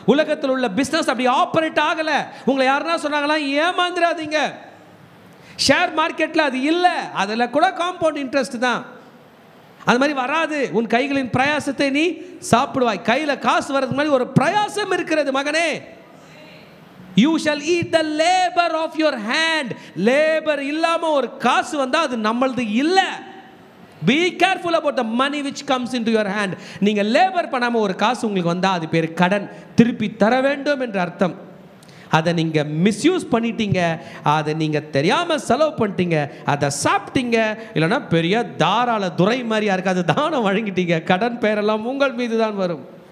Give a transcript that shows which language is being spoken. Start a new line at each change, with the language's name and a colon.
Tamil: உலகத்தில் உள்ள பிஸ்னஸ் அப்படி ஆப்ரேட் ஆகலை. உங்களை யாருன்னா சொன்னாங்களா, ஏமாந்துடாதீங்க. ஷேர் மார்க்கெட்டில் அது இல்லை, அதில் கூட காம்பவுண்ட் இன்ட்ரெஸ்ட் தான். அது மாதிரி வராது. உன் கைகளின் பிரயாசத்தை நீ சாப்பிடுவாய். கையில் காசு வர்றதுக்கு முன்னாடி ஒரு பிரயாசம் இருக்கிறது மகனே.
English: You shall eat the labor of your hand.
Tamil: Labour இல்லாமல் ஒரு காசு வந்தால் அது நம்மளது இல்லை.
English: Be careful about the money which comes into your hand.
Tamil: நீங்கள் லேபர் பண்ணாமல் ஒரு காசு உங்களுக்கு வந்தால் அது பேர் கடன், திருப்பி தர வேண்டும் என்ற அர்த்தம். அதை நீங்கள் மிஸ்யூஸ் பண்ணிட்டீங்க, அதை நீங்கள் தெரியாமல் செலவு பண்ணிட்டீங்க, அதை சாப்பிட்டீங்க, இல்லைன்னா பெரிய தாராள துறை மாதிரி யாருக்கு அது தானம் வழங்கிட்டீங்க, கடன் பேரெல்லாம் உங்கள் மீது தான் வரும்.